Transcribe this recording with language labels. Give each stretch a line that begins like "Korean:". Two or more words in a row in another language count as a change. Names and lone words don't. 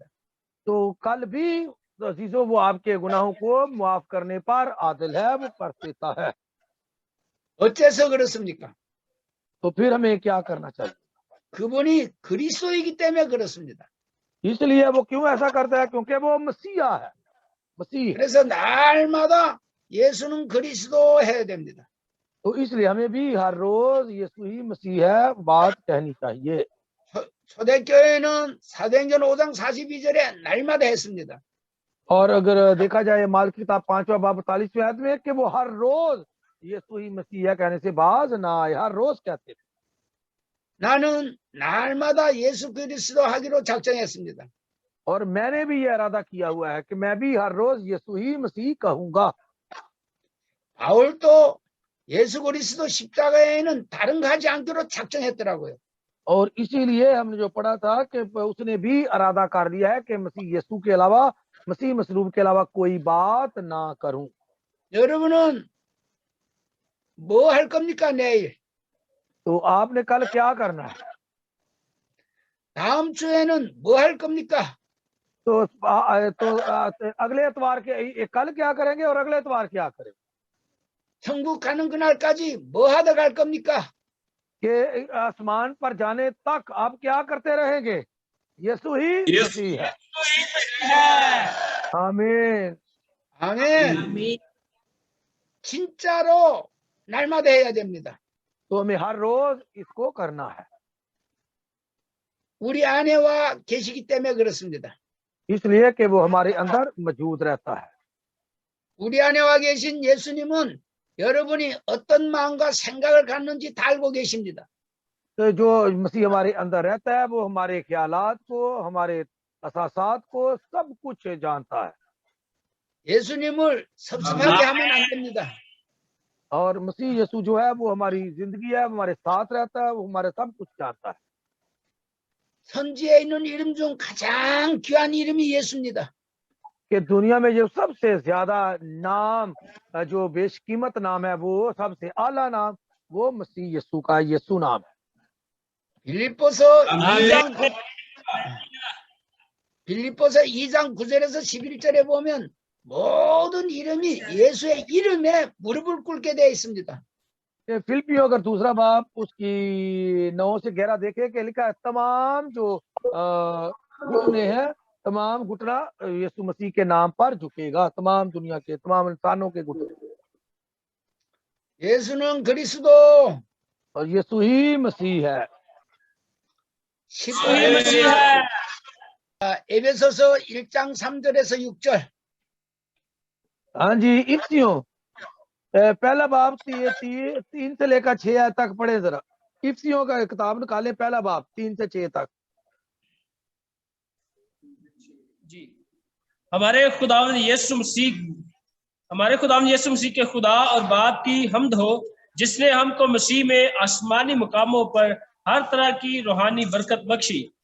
Hindi: तो कल भी अजीजों वो आपके गुनाहों को मुआफ करने पर आदिल है, वो कर देता है।
Korean: 어째서 그렇습니까?
Hindi: तो फिर हमें क्या करना चाहिए?
Korean: 그분이 그리스도이기 때문에 그렇습니다.
Hindi: इसलिए वो क्यों ऐसा करता है? क्योंकि वो मसीहा है, मसीह।
Korean: 그래서 날마다 예수는 그리스도 해야 됩니다.
Hindi: तो इसलिए हमें भी हर रोज यीशु ही मसीह है बात कहनी चाहिए।
Korean: 초대교회는 사도행전 5장 42절에 날마다 했습니다.
Hindi: और अगर देखा जाए माल की किताब 5वां बाब 45वें आयत में कि वो हर रोज यीशु ही मसीह है कहने से बाज ना आए, हर रोज कहते थे।
Korean: 나는 날마다 예수 그리스도 하기로 작정했습니다.
Hindi: और मैंने भी ये इरादा किया हुआ है कि मैं भी हर रोज यीशु ही मसीह कहूंगा।
Korean: 바울도 예수 그리스도 십자가에는 다른 거 하지 않기로 작정했더라고요.
Hindi: और इसीलिए हमने जो पढ़ा था कि उसने भी इरादा कर लिया है कि मसीह यीशु के अलावा, मसीह मसलूब के अलावा कोई बात ना करूं।
Korean: 여러분은 뭐 할 겁니까 내일?
Hindi: तो आपने कल क्या करना है?
Korean: 다음 주에는 뭐 할 겁니까?
Hindi: तो अगले एतवार के कल क्या करेंगे और अगले एतवार क्या करेंगे?
Korean: 천국 가는 그날까지 뭐 하다 갈 겁니까?
Hindi: कि आसमान पर जाने तक आप क्या करते रहेंगे? यीशु ही मसीह है। आमीन।
Korean: 아멘. 진짜로 날마다 해야 됩니다.
Hindi: तो हमें हर रोज इसको करना है।
Korean: 우리 안에와 계시기 때문에 그렇습니다.
Hindi: इसलिए कि वो हमारे अंदर मौजूद रहता है।
Korean: 우리 안에와 계신 예수님은 여러분이 어떤 마음과 생각을 갖는지 다 알고 계십니다.
Hindi: तो जो मसीह हमारे अंदर रहता है वो हमारे ख्यालात को, हमारे एहसासात को, सब कुछ जानता है।
Korean: 예수님을 섭섭하게 하면 안 됩니다.
Hindi: और मसीह यीशु जो है वो हमारी जिंदगी है, वो हमारे साथ रहता है, वो हमारे सब कुछ जानता है।
Korean: 선지에 있는 이름 중 가장 귀한 이름이 예수입니다.
Hindi: कि दुनिया में जो सबसे ज्यादा नाम, जो बेशकीमत नाम है, वो सबसे आला नाम वो मसीह यीशु का यीशु नाम है।
Korean: 빌립보서 2장 9절에서 11절에 보면 모든 이름이 예수의 이름에 무릎을 꿇게 되어 있습니다.
Hindi: फिलिपियों अगर दूसरा बाब उसकी 9 से 11 देखे कि लिखा है तमाम जो घुटने हैं, तमाम घुटना यीशु मसीह के नाम पर झुकेगा, तमाम दुनिया के तमाम इंसानों के घुटने।
Korean: 예수는 그리스도,
Hindi: और यीशु ही मसीह है। यीशु ही मसीह है।
Korean: 에베소서 1장 3절에서 6절
Hindi: हाँ जी, इफ्सियों पहला बाब 3 से लेकर 6 तक पढ़े जरा। इफ्सियों का किताब निकाले, पहला बाब 3 से 6 तक। जी, हमारे खुदावंद यीशु मसीह के खुदा और बाप की हम्द हो, जिसने हमको मसीह में आसमानी मुकामों पर हर तरह की रूहानी बरकत बख्शी।